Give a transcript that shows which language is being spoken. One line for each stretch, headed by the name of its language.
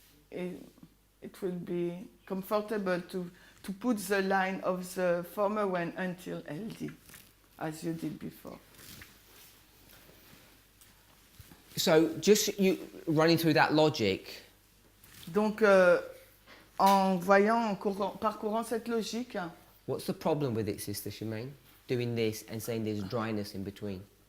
English: It will be comfortable to put the line of the former one until LD, as you did before. So just you running through that logic.
French: Donc, en parcourant cette logique.
English: What's the problem with it, Sister Shemaine? Doing this and saying there's dryness in between.